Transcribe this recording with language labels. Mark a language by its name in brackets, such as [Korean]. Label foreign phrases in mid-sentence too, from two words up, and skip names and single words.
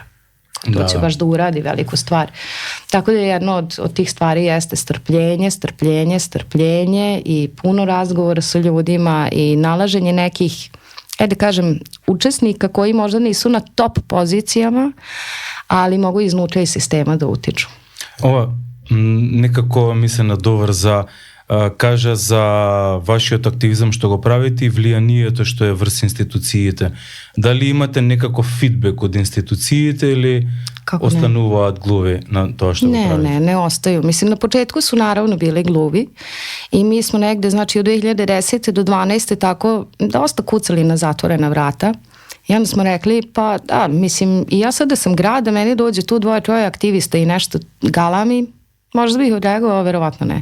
[Serbian] To će baš da uradi veliku stvar. Tako da jedno od tih stvari jeste strpljenje i puno razgovora sa ljudima i nalaženje nekih, da kažem, učesnika koji možda nisu na top pozicijama, ali mogu iznutra iz sistema da utiču. [Macedonian] Ова некако ми се надоврза, кажа за вашиот активизам што го правите и влијанието што е врз институциите. Дали имате некаков фидбек од институциите или остануваат глуви на тоа што го правите? [Serbian] Ne ostaju. Mislim, na početku su naravno bili gluvi i mi smo negde, znači od 2010. do 2012. tako dosta kucali na zatvorena vrata. I onda smo rekli, pa da, mislim, i ja sada sam grad, da meni dođe tu 2-3 aktivista i nešto galami, možda bih odreagovao, verovatno ne.